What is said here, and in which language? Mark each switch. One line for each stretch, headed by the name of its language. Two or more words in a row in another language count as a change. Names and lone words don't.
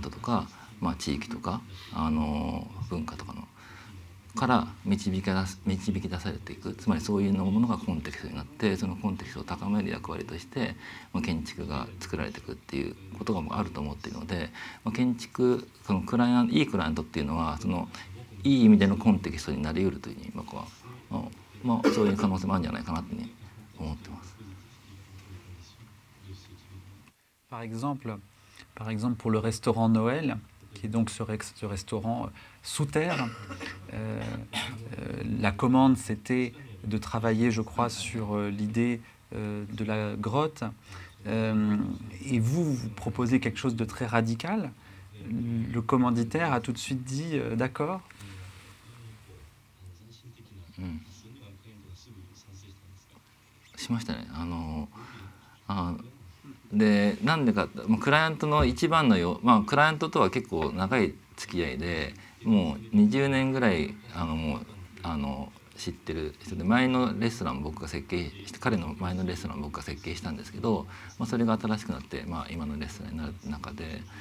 Japanese: トとか、地域とか文化とかのから導き出されていく、つまりそういうものがコンテキストになって、そのコンテキストを高める役割として建築が作られていくっていうことがあると思っているので、建築いいクライアントっていうのはいい意味でのコンテキストになりうるというふうに僕は、そういう可能性もあるんじゃないかなというふうに思ってます。
French: Par exemple, pour le restaurant Noël, qui est donc ce restaurant sous terre, la commande c'était de travailler, je crois, sur l'idée de la grotte. Et vous proposez quelque chose de très radical. Le commanditaire a tout de suite dit d'accord.
Japanese: しましたね。でなんでかってクライアントの一番のクライアントとは結構長い付き合いでもう20年ぐらいもう知ってる人で前のレストラン僕が設計して彼の前のレストラン僕が設計したんですけど、それが新しくなって、今のレストランになる中で